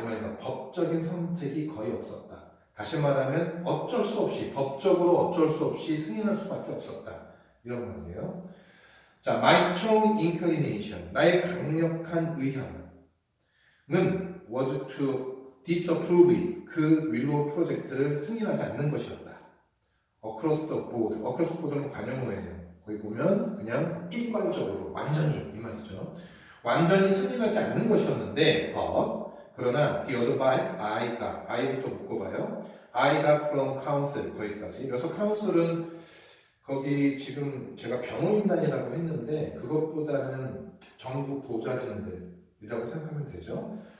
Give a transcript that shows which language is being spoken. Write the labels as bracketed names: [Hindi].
[Korean] 이 말이니까 법적인 선택이 거의 없었다. 다시 말하면 법적으로 어쩔 수 없이 승인할 수밖에 없었다. 이런 말이에요. 자, [English] my strong inclination, [Korean] 나의 강력한 의향은 [English] was to disapprove it, [Korean] 그 윌로우 프로젝트를 승인하지 않는 것이었다. [English] across the board, across the board는 [Korean] 관용어예요. 거기 보면 그냥 일괄적으로, 완전히 이 말이죠. 완전히 승인하지 않는 것이었는데, 그러나 [English] the advice I got, [Korean] I부터 묶어봐요. [English] I got from council, [Korean] 거기까지. 여기서 counsel은 거기 지금 제가 병원인단이라고 했는데 그것보다는 정부 보좌진들이라고 생각하면 되죠.